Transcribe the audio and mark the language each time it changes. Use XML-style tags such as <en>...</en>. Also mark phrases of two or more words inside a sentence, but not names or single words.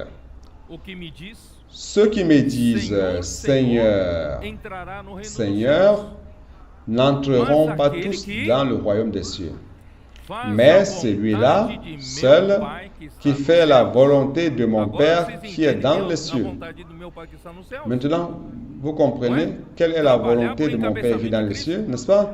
<pt>o que me diz,</pt> <fr>Ceux qui me disent Seigneur,</fr> <pt>entrará no reino dos</pt> <fr>Seigneur,</fr> <pt>céus.</pt> <fr>n'entreront pas tous dans le royaume des cieux. Mais celui-là seul qui fait la volonté de mon Père qui est dans les cieux. Maintenant, vous comprenez quelle est la volonté de mon Père qui est dans les cieux, n'est-ce pas?</fr>